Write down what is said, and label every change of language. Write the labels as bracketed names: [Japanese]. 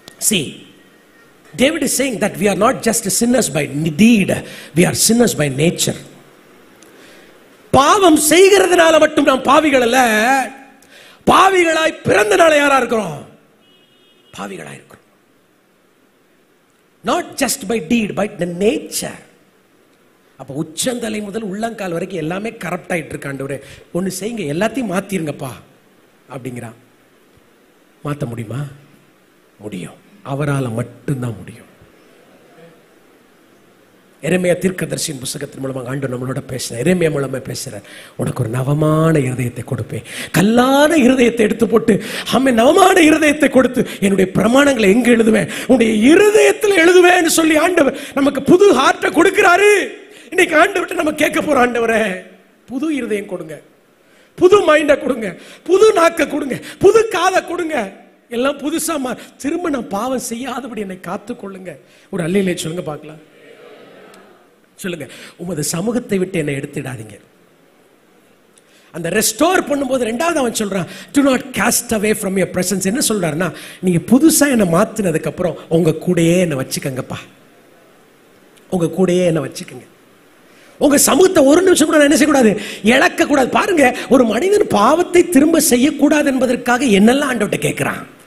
[English] See, David is saying that we are not just sinners by deed, we are sinners by nature. [Tamil] பாவம் செய்கிறதுனால மட்டும் நாம் பாவிகள் அல்ல, பாவிகளாய் பிறந்தனால யாரா இருக்கிறோம்? பாவிகளாய் இருக்கிறோம். [English] Not just by deed, by the nature. [Tamil] அப்ப உச்சந்தலை முதல் உள்ளங்கால் வரைக்கும் எல்லாமே கரப்ட் ஆயிட்டு இருக்கு. ஆண்டவரே ஒன்னு செய்யுங்க, எல்லாத்தையும் மாத்திருங்கப்பா அப்படிங்கிறான். மாத்த முடியுமா? முடியும். அவரால் மட்டும்தான் முடியும். எரேமியா தீர்க்கதரிசியின் புத்தகத்தின் மூலமாக ஆண்டவர் நம்மளோட பேசுறார். எரேமியா மூலமா பேசுறார், உனக்கு ஒரு நவமான இருதயத்தை கொடுப்பேன். கல்லான இருதயத்தை எடுத்து போட்டு நவமான இருதயத்தை கொடுத்து என்னுடைய பிரமாணங்களை எங்க எழுதுவேன்? உன்னுடைய இருதயத்தில் எழுதுவேன்னு சொல்லி ஆண்டவர் நமக்கு புது ஹார்ட்டை கொடுக்கிறாரு. இன்னைக்கு ஆண்டவர்கிட்ட நம்ம கேட்க போறோம், ஆண்டவரே புது இருதயம் கொடுங்க, புது மைண்டை கொடுங்க, புது நாக்க கொடுங்க, புது காதை கொடுங்க, எல்லாம் புதுசா திரும்ப நான் பாவம் செய்யாதபடி என்னை காத்துக்கொள்ளுங்க. ஒரு அல்லேலூயா சொல்லுங்க பார்க்கலாம். சொல்லுங்க, உமது சமூகத்தை விட்டு என்னை எடுத்துடாதீங்க. அந்த ரெஸ்டோர் பண்ணும்போது 2வது அவன் சொல்றான், [English] do not cast away from your presence. [Tamil] என்ன சொல்றாருன்னா, நீங்க புதுசா என்னை மாத்தினதுக்கு அப்புறம் உங்க கூடயே என்னை வச்சுக்கங்கப்பா, உங்க கூடயே என்னை வச்சுக்கங்க. உங்க சமூகத்தை ஒரு நிமிஷம் கூட என்ன செய்யக்கூடாது, இழக்க கூடாது. பாருங்க, ஒரு மனிதன் பாவத்தை திரும்ப செய்யக்கூடாது என்பதற்காக என்னெல்லாம் ஆண்டவர்கிட்ட கேட்கிறான்.